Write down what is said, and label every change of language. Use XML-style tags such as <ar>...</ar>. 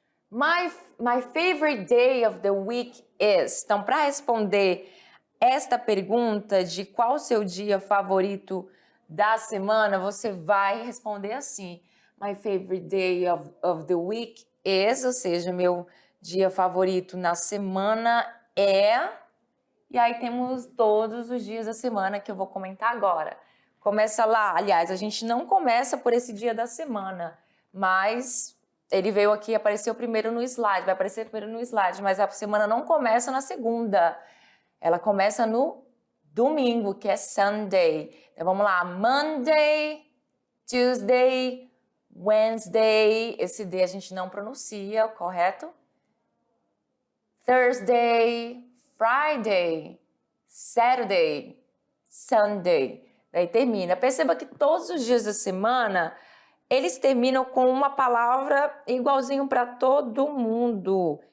<en>My favorite day of the week is.</en> <pt>Então, para responder esta pergunta de qual o seu dia favorito da semana, você vai responder assim.</pt> <en>My favorite day of the week is,</en> <pt>ou seja, meu dia favorito na semana é... E aí temos todos os dias da semana que eu vou comentar agora. Começa lá, aliás, a gente não começa por esse dia da semana, mas ele veio aqui, apareceu primeiro no slide, vai aparecer primeiro no slide, mas a semana não começa na segunda, ela começa no domingo, que é Sunday. Então vamos lá, Monday, Tuesday, Wednesday, esse D a gente não pronuncia, correto?</pt> <en>Thursday, Friday, Saturday, Sunday.</en> <pt>Daí termina. Perceba que todos os dias da semana, eles terminam com uma palavra igualzinho para todo mundo.</pt>